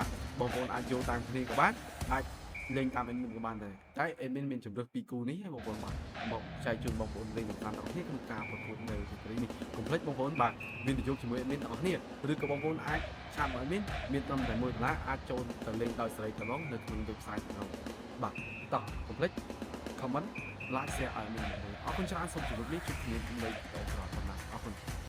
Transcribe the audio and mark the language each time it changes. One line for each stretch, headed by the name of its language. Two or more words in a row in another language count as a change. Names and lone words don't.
Khmer: បងប្អូនអាចយកតាមគ្នាក៏បានអាចលេងតាម admin ក៏បានដែរតែ admin មានជំរើសពីរគូនេះហើយបងប្អូនបាទមកចែកជូនបងប្អូនលេងតាមទាំងអស់គ្នាក្នុងការប្រកួតនៅរាត្រីនេះកុំភ្លេចបងប្អូនបាទមានប្រយោគជាមួយ admin ទាំងអស់គ្នាឬក៏បងប្អូនអាចឆាតមក admin មានត្រឹមតែ$1អាចចូលទៅលេងដោយសេរីតែម្ដងនៅក្នុង website របស់បាទតោះកុំភ្លេច
English: comment like share
Khmer: ឲ្យ admin អរគុណច្រើនសូមជម្រាបលាជួបគ្នានៅវីដេអូក្រោយផងណាអរគុណ